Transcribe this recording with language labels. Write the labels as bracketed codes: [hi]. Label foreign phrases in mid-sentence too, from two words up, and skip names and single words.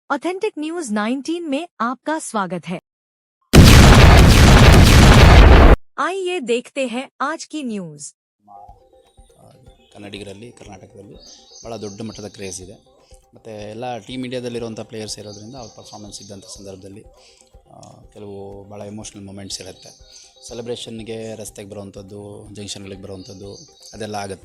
[hi] ऑथेंटिक न्यूज 19 में आपका स्वागत है। आइए देखते हैं आज की न्यूज़। [kn] ಕನ್ನಡಿಗರಲ್ಲಿ ಕರ್ನಾಟಕದಲ್ಲಿ ಭಾಳ ದೊಡ್ಡ ಮಟ್ಟದ ಕ್ರೇಜ್ ಇದೆ ಮತ್ತು ಎಲ್ಲ ಟೀಮ್ ಇಂಡಿಯಾದಲ್ಲಿರುವಂಥ ಪ್ಲೇಯರ್ಸ್ ಇರೋದ್ರಿಂದ ಅವ್ರ ಪರ್ಫಾರ್ಮೆನ್ಸ್ ಇದ್ದಂಥ ಸಂದರ್ಭದಲ್ಲಿ ಕೆಲವು ಭಾಳ [en] emotional moments [kn] ಇರುತ್ತೆ. ಸೆಲೆಬ್ರೇಷನ್ಗೆ ರಸ್ತೆಗೆ ಬರುವಂಥದ್ದು, ಜಂಕ್ಷನ್ಗಳಿಗೆ ಬರುವಂಥದ್ದು ಅದೆಲ್ಲ ಆಗುತ್ತೆ.